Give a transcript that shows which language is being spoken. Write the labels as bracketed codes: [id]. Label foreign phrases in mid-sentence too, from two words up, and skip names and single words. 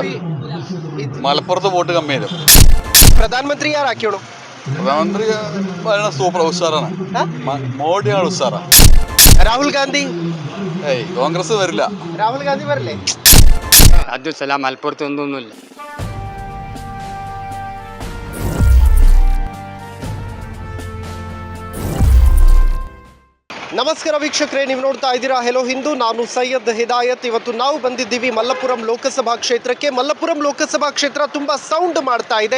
[ml] മലപ്പുറത്ത് വോട്ട് കമ്മിയിലും പ്രധാനമന്ത്രി ആരാക്കണം? പ്രധാനമന്ത്രി ഭരണം സൂപ്പർ ഉഷാറാണ്. മോഡിയാണ് ഉഷാറാ. രാഹുൽ ഗാന്ധി. കോൺഗ്രസ് വരില്ല. രാഹുൽ ഗാന്ധി വരില്ലേ? അബ്ദുൽ സലാം മലപ്പുറത്ത് ഒന്നുമില്ല. [kn] ನಮಸ್ಕಾರ ವೀಕ್ಷಕರೇ, ನೀವು ನೋಡ್ತಾ ಇದ್ದೀರಾ ಹೆಲೋ ಹಿಂದೂ. ನಾನು ಸೈಯದ್ ಹಿದಾಯತ್. ಇವತ್ತು ನಾವು ಬಂದಿದ್ದೀವಿ ಮಲ್ಲಪುರಂ ಲೋಕಸಭಾ ಕ್ಷೇತ್ರಕ್ಕೆ. ಮಲ್ಲಪುರಂ ಲೋಕಸಭಾ ಕ್ಷೇತ್ರ ತುಂಬ ಸೌಂಡ್ ಮಾಡ್ತಾ ಇದೆ.